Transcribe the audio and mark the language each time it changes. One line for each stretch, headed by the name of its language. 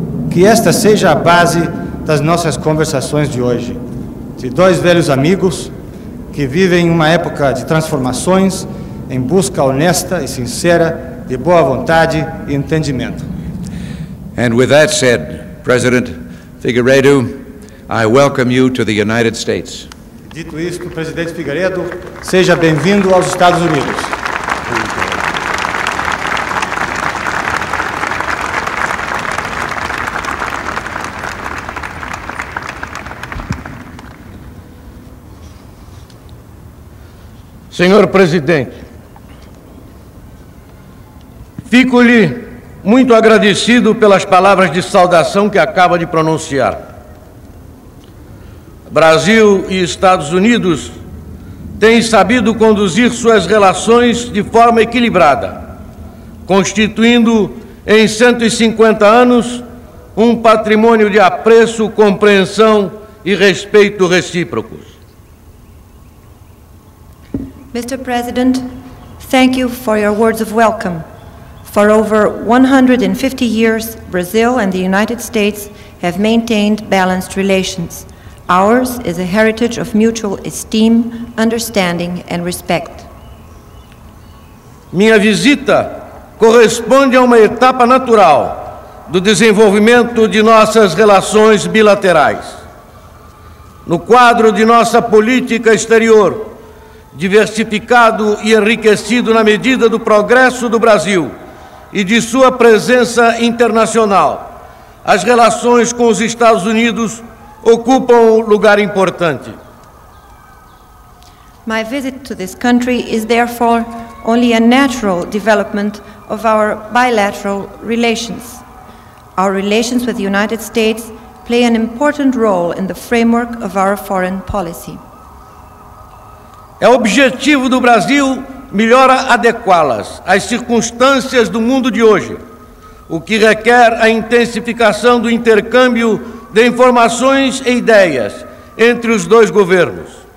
Portuguese: Que esta seja a base das nossas conversações de hoje, de dois velhos amigos que vivem uma época de transformações em busca honesta e sincera de boa vontade e entendimento.
English: And with that said, President Figueiredo, I welcome you to the United States.
Portuguese: Dito isto, presidente Figueiredo, seja bem-vindo aos Estados Unidos. Senhor presidente, fico-lhe muito agradecido pelas palavras de saudação que acaba de pronunciar. Brasil e Estados Unidos têm sabido conduzir suas relações de forma equilibrada, constituindo em 150 anos um patrimônio de apreço, compreensão e respeito recíprocos.
English: Mr. President, thank you for your words of welcome. For over 150 years, Brazil and the United States have maintained balanced relations. Ours is a heritage of mutual esteem, understanding and respect.
Portuguese: Minha visita corresponde a uma etapa natural do desenvolvimento de nossas relações bilaterais. No quadro de nossa política exterior, diversificado e enriquecido na medida do progresso do Brasil e de sua presença internacional, as relações com os Estados Unidos ocupam um lugar importante.
English: My visit to this country is therefore only a natural development of our bilateral relations. Our relations with the United States play an important role in the framework of our foreign policy.
Portuguese: É objetivo do Brasil melhor adequá-las às circunstâncias do mundo de hoje, o que requer a intensificação do intercâmbio de informações e ideias entre os dois governos.